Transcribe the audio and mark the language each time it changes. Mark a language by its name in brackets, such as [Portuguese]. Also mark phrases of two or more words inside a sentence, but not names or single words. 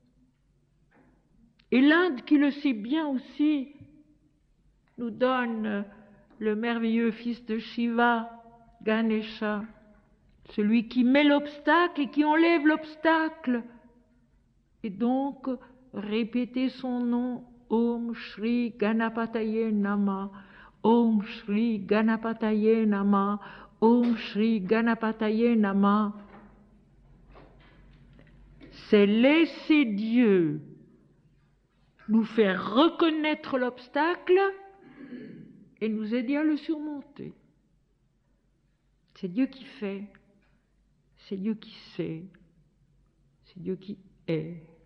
[French] Et l'Inde, qui le sait bien aussi, nous donne le merveilleux fils de Shiva, Ganesha, celui qui met l'obstacle et qui enlève l'obstacle. Et donc, répétez son nom, [Sanskrit] ॐ श्री गणपतये नम, ॐ श्री गणपतये नम, ॐ श्री गणपतये नम. [French] C'est laisser Dieu nous faire reconnaître l'obstacle et nous aider à le surmonter. C'est Dieu qui fait, c'est Dieu qui sait, c'est Dieu qui est.